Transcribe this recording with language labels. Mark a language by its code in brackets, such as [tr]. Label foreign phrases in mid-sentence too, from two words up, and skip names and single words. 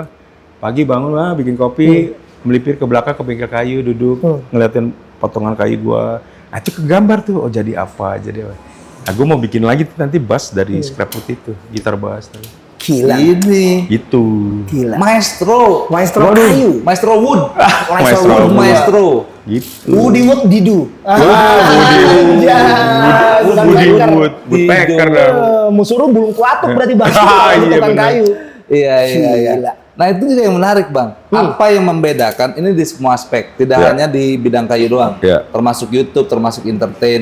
[id] Pagi bangun lah, bikin kopi, melipir ke belakang ke bengkel kayu, duduk, ngeliatin potongan kayu gue. Nah itu kegambar tuh, jadi apa, jadi apa. Nah gue mau bikin lagi tuh nanti bass dari scrapwood itu, gitar bass. Gila. Ini. Gitu. Gila. Maestro. Maestro kayu. Maestro Wood. Maestro Wood. Wood. Maestro. Gitu. Woody Wood Didu. Woodpecker dah. Musuh bulung kuatuk berarti Bang. Iya, Tukang bener. kayu. Iya. Gila. Nah itu juga yang menarik Bang. Apa yang membedakan ini di semua aspek, tidak hanya di bidang kayu doang, termasuk YouTube, termasuk entertain.